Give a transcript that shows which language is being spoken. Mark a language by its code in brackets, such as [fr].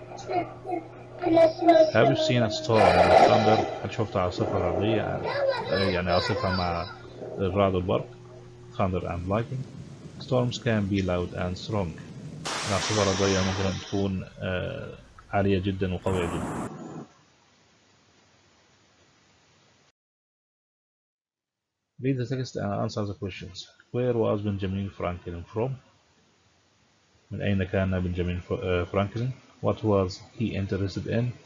[en] Have you seen a storm with thunder? [ar] هل شفت عاصفة رعدية؟ يعني عاصفة مع الرعد والبرق. [en] Thunder and lightning. Storms can be loud and strong. [ar] العاصفة الرعدية ممكن أن تكون عالية جدا وقوية جدا. [en] Read the text and answer the questions. Where was Benjamin Franklin from? [ar] من أين كان بنجامين فرانكلين؟ [en] What was he interested in?